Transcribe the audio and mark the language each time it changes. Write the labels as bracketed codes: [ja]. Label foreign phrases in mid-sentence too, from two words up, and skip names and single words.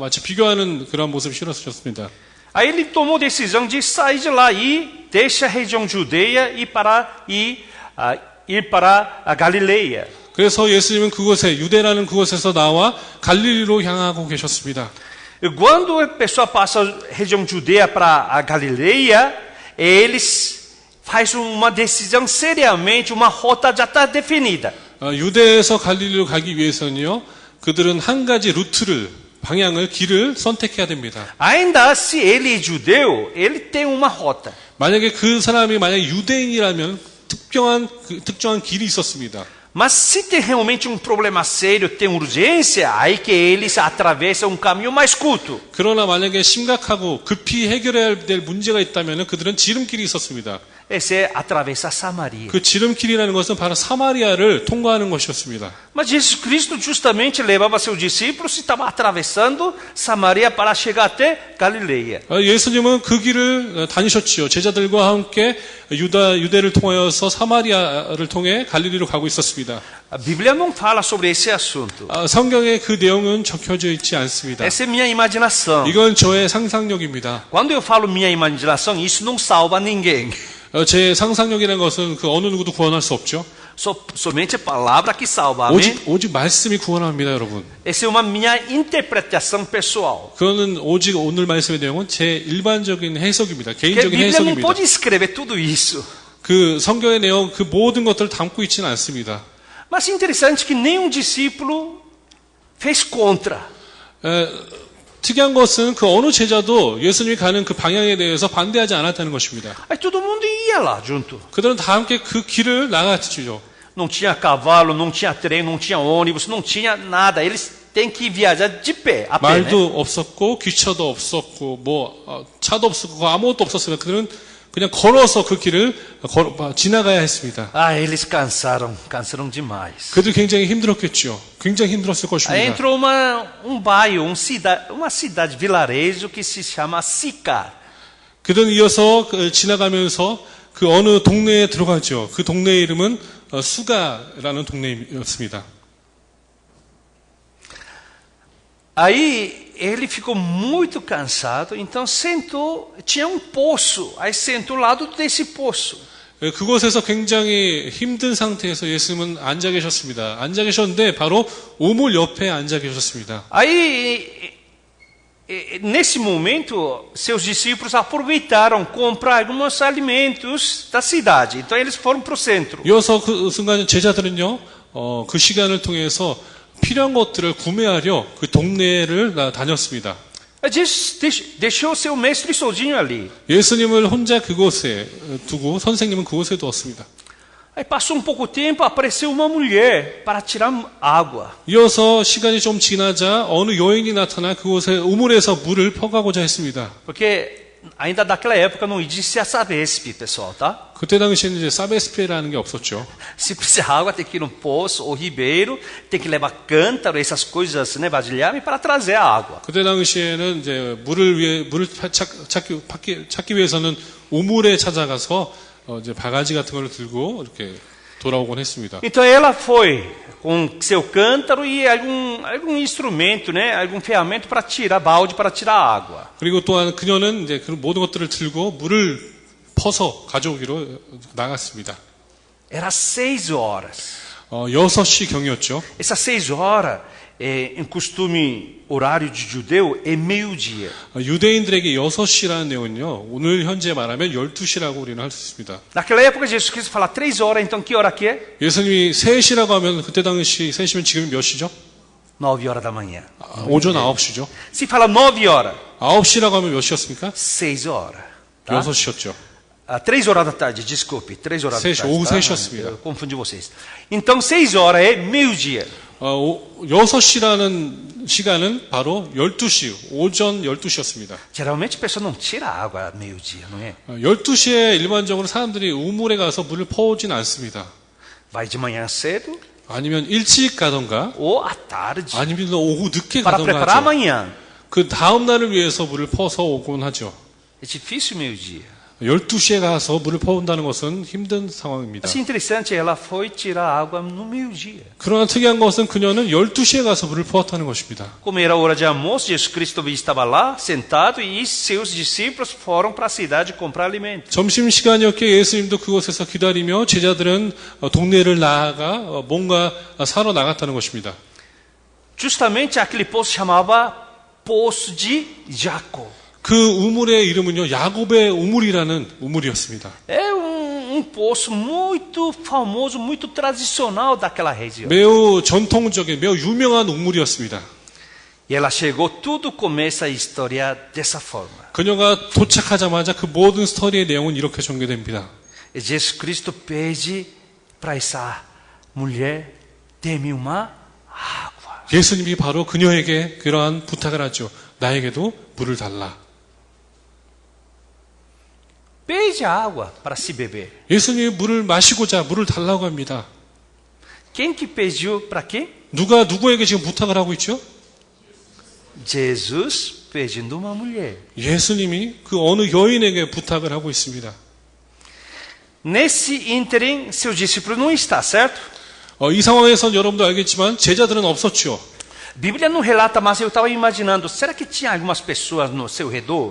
[ko] 마치 비교하는 그런 모습이 싫었습니다. [pt] Aí ele tomou decisão de sair de lá e deixa a região judeia e ir para a Galileia. [ko] 그래서 예수님은 그곳에 유대라는 그곳에서 나와 갈릴리로 향하고 계셨습니다. [pt] E quando a pessoa passa a região judeia para a Galileia, eles fazem uma decisão seriamente, uma rota já está definida. [ko] 유대에서 갈릴리로 가기 위해서는요, 그들은 한 가지 루트를, 방향을, 길을 선택해야 됩니다. [pt] Ainda se ele é judeu, ele tem uma rota. [ko] 만약에 그 사람이 만약에 유대인이라면 특정한 길이 있었습니다. [pt] Mas se tem realmente problema sério, tem urgência, aí que eles atravessam caminho mais curto. [ko] 그러나 만약에 심각하고 급히 해결해야 될 문제가 있다면 그들은 지름길이 있었습니다. [pt] Esse é atravessar Samaria. [ko] 그 지름길이라는 것은 바로 사마리아를 통과하는 것이었습니다. [pt] Mas Jesus Cristo justamente levava seus discípulos e estava atravessando Samaria para chegar até Galileia. [ko] 예수님은 그 길을 다니셨지요. 제자들과 함께 유대를 통하여서 사마리아를 통해 갈릴리로 가고 있었습니다. [pt] A Bíblia não fala sobre esse assunto. [ko] 성경에 그 내용은 적혀져 있지 않습니다. [pt] Essa é minha imaginação. [ko] 이건 저의 상상력입니다. [pt] Quando eu falo minha imaginação, isso não salva ninguém. [ko] 제 상상력이라는 것은 그 어느 누구도 구원할 수 없죠. [pt] Somente a palavra que salva. Amém? [ko] 오직 말씀이 구원합니다, 여러분. [pt] Essa é uma minha interpretação pessoal. [ko] 그거는 오직 오늘 말씀의 내용은 제 일반적인 해석입니다. [pt] Porque a [ko] 개인적인 [pt] Bíblia não [ko] 해석입니다. [pt] pode escrever tudo isso. [ko] 그 성경의 내용, 그 모든 것들을 담고 있지는 않습니다. [pt] Mas é interessante que nenhum discípulo fez contra. [ko] 특이한 것은 그 어느 제자도 예수님이 가는 그 방향에 대해서 반대하지 않았다는 것입니다. [pt] Aí todo mundo ia lá junto. [ko] 그들은 다 함께 그 길을 나갔죠. [pt] Não tinha cavalo, não tinha trem, não tinha ônibus, não tinha nada. Eles têm que viajar de pé, a pé, né? [ko] 말도 없었고 기차도 없었고 차도 없었고 아무것도 없었으면 그들은 그냥 걸어서 그 길을 지나가야 했습니다. [pt] Ah, eles cansaram demais. [ko] 그들 굉장히 힘들었겠죠. 굉장히 힘들었을 [pt] Aí [ko] 것입니다. [pt] entrou bairro, uma cidade, vilarejo que se chama Sicar. [ko] 그들은 이어서 지나가면서 그 어느 동네에 들어가죠. 그 동네의 이름은 수가라는 동네였습니다. [pt] Aí ele ficou muito cansado, então sentou, tinha poço, aí sentou ao lado desse poço. [ko] 그곳에서 굉장히 힘든 상태에서 예수님은 앉아 계셨습니다. 앉아 계셨는데 바로 우물 옆에 앉아 계셨습니다. [pt] Aí, nesse momento, seus discípulos aproveitaram comprar alguns alimentos da cidade. Então eles foram para o centro. [ko] 이어서 그 순간 제자들은요, 그 시간을 통해서 필요한 것들을 구매하려 그 동네를 다녔습니다. [pt] Deixou seu mestre sozinho ali. [ko] 예수님을 혼자 그곳에 두고 선생님은 그곳에 두었습니다. [pt] Aí passou pouco tempo, apareceu uma mulher para tirar água. [ko] 이어서 시간이 좀 지나자 어느 여인이 나타나 그곳에 우물에서 물을 퍼가고자 했습니다. [pt] Porque ainda daquela época não existia Sabesp, pessoal, tá? [ko] 그때 당시에는 이제 사베스페라는 게 없었죠. [pt] Se precisar água, tem que ir no poço ou ribeiro, tem que levar cântaro, essas coisas, né, vasilhame, para trazer a água. [ko] 그때 당시에는 이제 물을 찾기 위해서는 우물에 찾아가서 이제 바가지 같은 걸 들고 이렇게 돌아오곤 했습니다. [pt] Então ela foi com seu cântaro e algum instrumento, né, algum ferramenta para tirar balde para tirar a água. [ko] 그리고 또한 그녀는 이제 그 모든 것들을 들고 물을 퍼서 가져오기로 나갔습니다. [pt] Era 6 horas. [ko] 6시 경이었죠. [pt] Essas 6 horas, em costume horário de judeu, é meio-dia. [ko] 유대인들에게 6시라는 내용은요, 오늘 현재 말하면 12시라고 우리는 할 수 있습니다. [pt] Naquela época, Jesus Cristo fala 3 horas, então que hora que é? [ko] 예수님이 3시라고 하면 그때 당시 3시면 지금 몇 시죠? [pt] 9 horas da manhã. [ko] 오전 9시죠. [pt] Se fala 9 horas, [ko] 9시라고 하면 몇 시였습니까? [pt] 6 horas. Tá? [ko] 6시였죠. [pt] 3 horas da tarde, desculpe, 3 horas da [ko] 3시, [pt] tarde. [ko] 오후 [pt] Tá? [ko] 3시였습니다. [pt] Eu confundi vocês. Então, 6 horas é meio-dia. [ko] 6시라는 시간은 바로 12시, 오전 12시였습니다. [pt] Geralmente a pessoa não tira água meio-dia, não é? [ko] 12시에 일반적으로 사람들이 우물에 가서 물을 퍼오진 않습니다. [pt] Vai de manhã cedo [ko] 아니면 일찍 가던가, [pt] ou à tarde [ko] 아니면 오후 늦게 [pt] para [ko] 가던가 [pt] preparar [ko] 하죠. [pt] amanhã. [ko] 그 다음 날을 위해서 물을 퍼서 오곤 하죠. [pt] É difícil meio-dia. [ko] 12시에 가서 물을 퍼온다는 것은 힘든 상황입니다. [pt] Assim, interessante, ela foi tirar água no meio-dia. [ko] 그러나 특이한 것은 그녀는 12시에 가서 물을 퍼왔다는 것입니다. [pt] Como era hora de almoço, Jesus Cristo estava lá, sentado, e seus discípulos foram para a cidade comprar alimento. [ko] 점심시간이었기에 예수님도 그곳에서 기다리며 제자들은 동네를 나아가 뭔가 사러 나갔다는 것입니다. [pt] Justamente aquele poço chamava Poço de Jacó. [ko] 그 우물의 이름은요, 야곱의 우물이라는 우물이었습니다. [pt] É poço muito famoso, muito tradicional daquela região. [ko] 매우 전통적인, 매우 유명한 우물이었습니다. [pt] E ela chegou, tudo começa a história dessa forma. [ko] 그녀가 도착하자마자 그 모든 스토리의 내용은 이렇게 전개됩니다. [pt] E Jesus Cristo pede para essa mulher, dê-me uma água. [ko] 예수님이 바로 그녀에게 그러한 부탁을 하죠. 나에게도 물을 달라. [pt] Pede água para se beber. [ko] 예수님이 물을 마시고자 물을 달라고 합니다. [pt] Quem que pediu para quê? [ko] 누가 누구에게 지금 부탁을 하고 있죠? [pt] Jesus pedindo uma mulher. [ko] 예수님이 그 어느 여인에게 부탁을 하고 있습니다. [pt] Nesse ínterim, seu discípulo não está, certo? [ko] 이 상황에선 여러분도 알겠지만 제자들은 없었죠. [pt] A Bíblia não relata, mas eu estava imaginando, será que tinha algumas pessoas no seu redor?